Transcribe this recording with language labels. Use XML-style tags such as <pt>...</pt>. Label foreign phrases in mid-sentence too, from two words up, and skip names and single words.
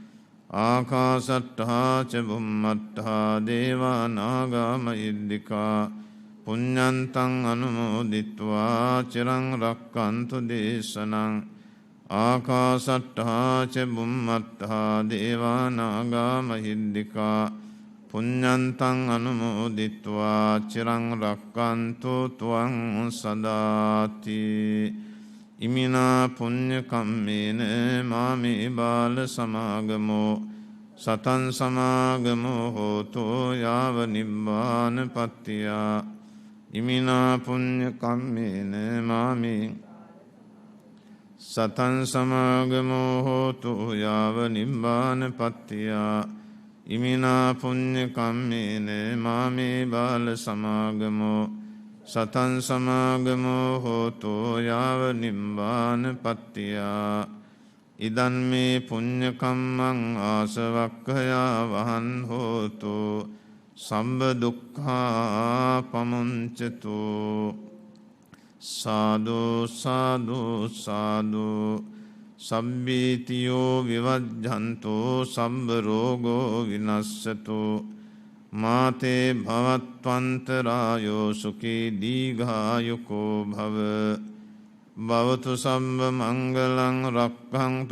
<pi>ආකාසට්ඨා ච බුම්මට්ඨා දේවා නාග මහිද්దికා පුඤ්ඤන්තං අනුමෝදිත්වා චිරං රක්ඛන්තු දේශනං ආකාසට්ඨා ච බුම්මට්ඨා දේවා නාග මහිද්దికා පුඤ්ඤන්තං අනුමෝදිත්වා චිරං රක්ඛන්තු ත්වං සදාති ඉමිනා පුඤ්ඤ කම්මේන මාමේ බාල සමාගමෝ සතං සමාගමෝ හෝතු යාව නිබ්බාන පත්තියා ඉමිනා පුඤ්ඤ කම්මේන මාමේ සතං සමාගමෝ හෝතු යාව නිබ්බාන පත්තියා ඉමිනා පුඤ්ඤ කම්මේන මාමේ බාල සමාගමෝ සතං සමාගමෝ හෝතු යාව නිබ්බාන පත්තියා ඉදන් මේ පුඤ්ඤ කම්මං ආසවක්ඛයා වහං හෝතු සම්බ දුක්ඛා පමුංචතු සාදු සාදු සාදු සම්බීතියෝ විවජ්ජන්තෝ සම්බ රෝගෝ විනස්සතු මාතේ භවත්වන්තරායෝ සුඛී දීඝායුකෝ භව භවතු සම්බ මංගලං රක්ඛන්තු</pi>